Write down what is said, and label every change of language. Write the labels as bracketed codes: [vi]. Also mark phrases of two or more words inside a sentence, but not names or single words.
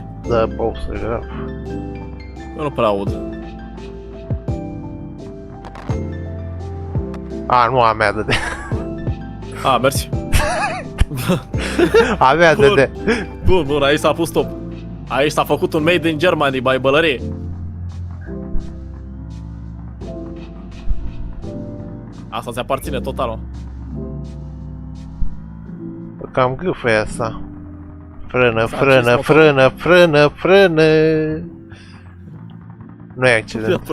[ro] Dă popsuri, grav. Eu nu prea aud. A, nu a mea de. A, mersi. A mea de. Bun, aici s-a pus stop. Aici s-a făcut un [en] made in Germany, [ro] by bălărie. Asta ți aparține total, mă. Cam gâfă e asta. Frână, S-a frână, acces frână, frână, frână. Nu e accident.